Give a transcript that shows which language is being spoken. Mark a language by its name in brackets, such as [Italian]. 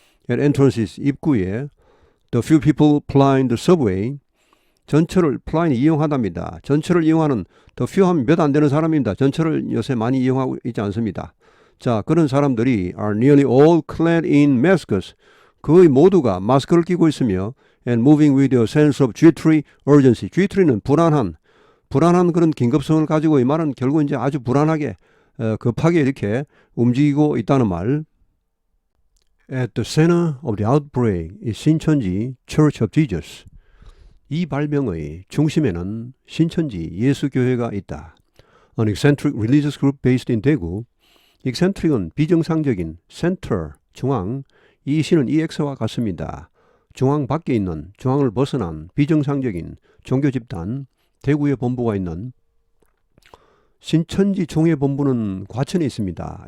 [English] At entrances, [Korean] 입구에 [English] the few people plying the subway, [Korean] 전철을 [English] plying [Korean] 이용하답니다. 전철을 이용하는 [English] the few [Korean] 하면 몇 안 되는 사람입니다. 전철을 요새 많이 이용하고 있지 않습니다. 자, 그런 사람들이 [English] are nearly all clad in masks, [Korean] 거의 모두가 마스크를 끼고 있으며 [English] and moving with a sense of jittery urgency. [Korean] jittery는 불안한 그런 긴급성을 가지고 이 말은 결국 이제 아주 불안하게 급하게 이렇게 움직이고 있다는 말. [English] At the center of the outbreak is 신천지 Church of Jesus. [Korean] 이 발병의 중심에는 신천지 예수교회가 있다. [English] An eccentric religious group based in Daegu. [Korean] eccentric은 비정상적인, center, 중앙, 이 시는 EX와 같습니다. 중앙 밖에 있는, 중앙을 벗어난 비정상적인 종교 집단, 대구에 본부가 있는 신천지 총회본부는 과천에 있습니다.